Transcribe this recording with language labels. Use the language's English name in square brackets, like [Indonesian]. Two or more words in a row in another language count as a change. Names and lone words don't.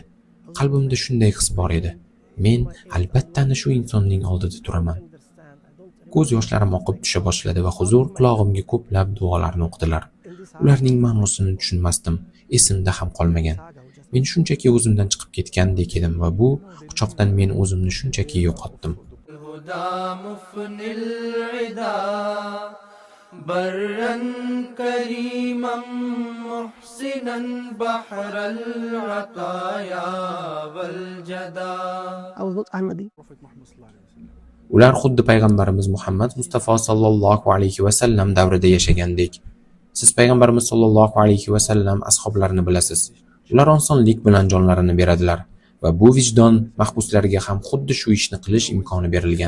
[Uzbek] Qalbimda shunday his bor edi. Men albatta ana shu insonning oldida turaman. Ko'z yoshlarim oqib tusha boshladi va huzur quloqimga ko'plab duolarni o'qidilar. Ularning ma'nosini tushunmasdim, esimda ham qolmagan. Men shunchaki o'zimdan chiqib ketgandek edim va bu quchoqdan men o'zimni shunchaki yo'qotdim. [Arabic] برا كريما محسنا بحر العطايا والجدا. [English] I was not Ahmadi. [Uzbek] Ular xuddi payg'ambarimiz Muhammad Mustafa [Arabic] صلى الله عليه وسلم [Uzbek] davrida yashagandek. Siz payg'ambarimiz [Arabic] صلى الله عليه وسلم [Uzbek] ashoblarini bilasiz. Ular osonlik bilan jonlarini beradilar va bu vijdon mahbuslariga ham xuddi shu ishni qilish imkoni berilgan.